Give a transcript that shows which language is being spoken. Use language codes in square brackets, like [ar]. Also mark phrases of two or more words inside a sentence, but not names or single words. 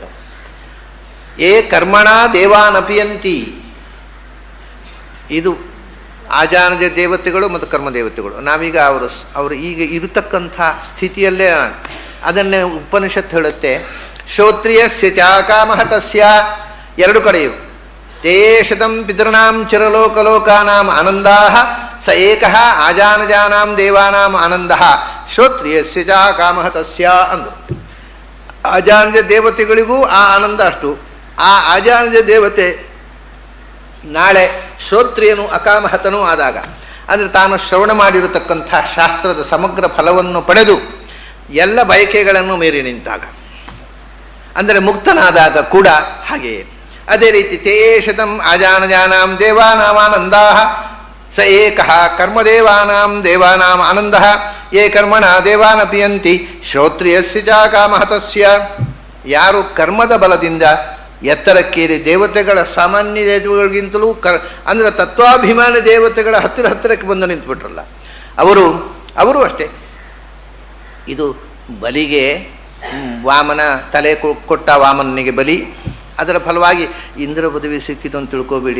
[sa] ಏ ಕರ್ಮಣ ದೇವಾನಪಿಯಂತಿ, [kn] ಇದು ಆಜಾನಜ ದೇವತೆಗಳು ಮತ್ತು ಕರ್ಮದೇವತೆಗಳು. ನಾವೀಗ ಅವರು ಈಗ ಇರತಕ್ಕಂಥ ಸ್ಥಿತಿಯಲ್ಲೇ ಅದನ್ನೇ ಉಪನಿಷತ್ತು ಹೇಳುತ್ತೆ. [sa] ಶ್ರೋತ್ರಿಯಸ್ಯ ಚಾಕಾಮಹ ತಸ್ಯ, 2 ಕಡೆಯು ತೇ ಶತಂ ಪಿತೃಣಾಂ ಚಿರಲೋಕಲೋಕಾನಾಂ ಆನಂದಾಃ ಸ ಏಕಃ ಆಜಾನಜಾನಾಂ ದೇವಾನಾಂ ಆನಂದಃ ಶ್ರೋತ್ರಿಯಸ್ಯ ಚಾಕಾಮಹ ತಸ್ಯ ಅಂದರು. [kn] ಆಜಾನಜ ದೇವತೆಗಳಿಗೂ ಆ ಆನಂದ ಅಷ್ಟು. ಆ ಆಜಾನಜ ದೇವತೆ ನಾಳೆ ಶ್ರೋತ್ರಿಯನು ಅಕಾಮಹತನೂ ಆದಾಗ, ಅಂದರೆ ತಾನು ಶ್ರವಣ ಮಾಡಿರತಕ್ಕಂಥ ಶಾಸ್ತ್ರದ ಸಮಗ್ರ ಫಲವನ್ನು ಪಡೆದು ಎಲ್ಲ ಬಯಕೆಗಳನ್ನು ಮೀರಿ ನಿಂತಾಗ, ಅಂದರೆ ಮುಕ್ತನಾದಾಗ ಕೂಡ ಹಾಗೆಯೇ. ಅದೇ ರೀತಿ [sa] ತೇ ಶತಂ ಅಜಾನಜಾನಾಂ ದೇವಾನಾಮಾನಂದಾ ಸ ಏಕಃ ಕರ್ಮದೇವಾನಾಂ ದೇವಾನಾಂ ಆನಂದಃ ಯೇ ಕರ್ಮಣ ದೇವಾನ ಪಿಯಂತಿ ಶ್ರೋತ್ರಿಯಸ್ಯ ಚ ಕಾಮಹತಸ್ಯ. [kn] ಯಾರು ಕರ್ಮದ ಬಲದಿಂದ ಎತ್ತರಕ್ಕೇರಿ ದೇವತೆಗಳ ಸಾಮಾನ್ಯ ದೇವತೆಗಳಿಗಿಂತಲೂ ಅಂದರೆ ತತ್ವಾಭಿಮಾನ ದೇವತೆಗಳ ಹತ್ತಿರಕ್ಕೆ ಬಂದು ನಿಂತುಬಿಟ್ರಲ್ಲ ಅವರು ಅಷ್ಟೇ. ಇದು ಬಲಿಗೆ ವಾಮನ ತಲೆ ಕೊಟ್ಟ ವಾಮನಿಗೆ ಬಲಿ, ಅದರ ಫಲವಾಗಿ ಇಂದ್ರ ಪದವಿ ಸಿಕ್ಕಿತು ಅಂತ ತಿಳ್ಕೋಬೇಡಿ.